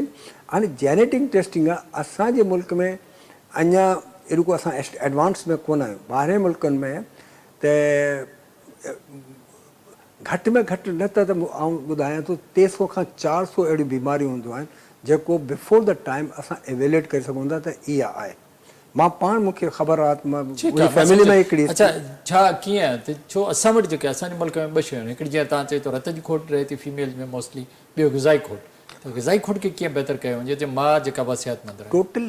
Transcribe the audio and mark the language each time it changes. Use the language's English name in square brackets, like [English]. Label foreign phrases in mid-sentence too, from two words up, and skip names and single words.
[Sindhi] हाणे [English] genetic testing [Sindhi] आहे असांजे मुल्क में अञा एॾो को असां एडवांस में कोन आहियूं। ॿाहिरि मुल्कनि में त घटि में घटि न त आउं ॿुधायां थो 300 खां 400 अहिड़ियूं बीमारियूं हूंदियूं आहिनि जेको [English] before the time [Sindhi] असां एवेल्यूएट करे सघूं था त इहा आहे। मां पाण मूंखे ख़बर आहे, मुंहिंजी फैमिली में हिकिड़ी। अच्छा, छा कीअं त छो असां वटि जेके असांजे मुल्क में 2 शयूं आहिनि, हिकिड़ी जीअं तव्हां चए थो रत जी खोट रहे थी फीमेल में मोस्टली, ॿियो ग़िज़ाई खोट। त ग़िज़ाई खोट खे कीअं बहितर कयो वञे जे माउ जेका बि सिहतमंद रहे?